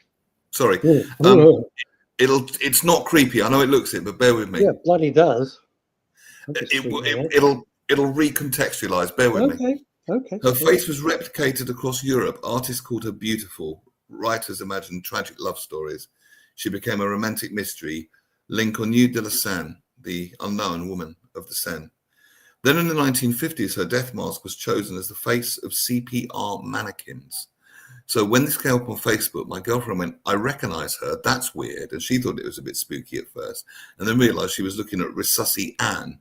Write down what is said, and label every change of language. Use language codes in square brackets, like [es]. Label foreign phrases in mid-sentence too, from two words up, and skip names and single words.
[en] Sorry. It's not creepy. I know it looks it, but bear with me. Yeah, bloody does. It'll recontextualize. Bear with me. Okay. Her face was replicated across Europe. Artists called her beautiful. Writers imagined tragic love stories. She became a romantic mystery. L'Inconnue de la Seine, the unknown woman of the Seine. Then in the 1950s, her death mask was chosen as the face of CPR mannequins. So when this came up on Facebook, my girlfriend went, I recognize her. That's weird. And she thought it was a bit spooky at first. And then realized she was looking at Resusci Anne.